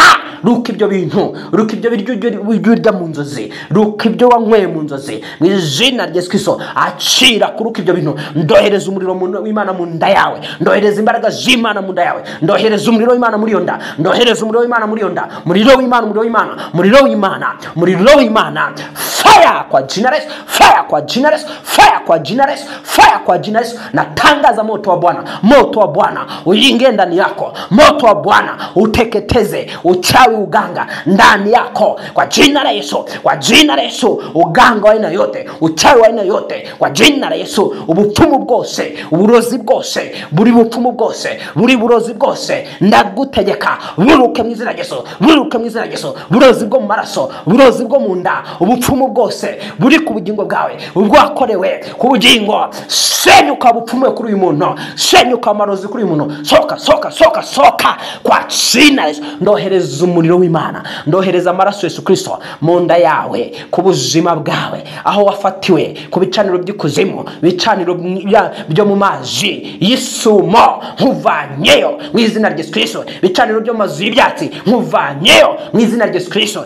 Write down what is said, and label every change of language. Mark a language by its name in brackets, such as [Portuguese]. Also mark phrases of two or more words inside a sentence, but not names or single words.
[Kinyarwanda] Ruka ibyo bintu, ruka ibyo biryo urya mu nzozi, ruka ibyo wanyweye mu nzozi mu izina rya Yesu Kristo. Acira kuruka ibyo bintu. Ndohereza umuriro w'Imana mu nda yawe, ndohereza imbaraga z'Imana mu nda yawe, ndohereza umuriro w'Imana muri yo nda, ndohereza umuriro w'Imana muri yo nda, umuriro w'Imana, umuriro w'Imana, umuriro w'Imana, umuriro w'Imana. [Swahili] Fire kwa jina la Yesu, fire kwa jina la Yesu, fire kwa jina la Yesu, fire kwa jina la Yesu. Natangaza moto wa Bwana, moto wa Bwana uingie ndani yako, moto wa Bwana uteketeze uchawi, uganga ndani yako kwa jina la Yesu, kwa jina la Yesu. Uganga wa aina yote, uchawi wa aina yote kwa jina la Yesu. [Kinyarwanda] Ubupfumu bwose, uburozi bwose, buri bupfumu bwose, buri burozi bwose, ndagutegeka buruke mu izina rya Yesu, buruke mu izina rya Yesu. Burozi bwo mu maraso, burozi bwo mu nda, ubupfumu bwose buri ku bugingo bwawe, ubwakorewe ku bugingo, senyuka bupfumuye kuri uyu muntu, senyuka amarozi kuri uyu muntu. [Swahili] Soka kwa jina la Yesu. [Kinyarwanda] Ndohereza umuriro w'Imana, ndohereza amaraso Yesu Kristo mu nda yawe, ku buzima bwawe, aho wafatiwe, ku bicaniro by'ikuzimu, bicaniro byo mu mazi y'isumo, nkuvanyeyo mu izina rya Yesu Kristo. Bicaniro byo mazi y'ibyatsi, nkuvanyeyo mu izina rya Yesu Kristo.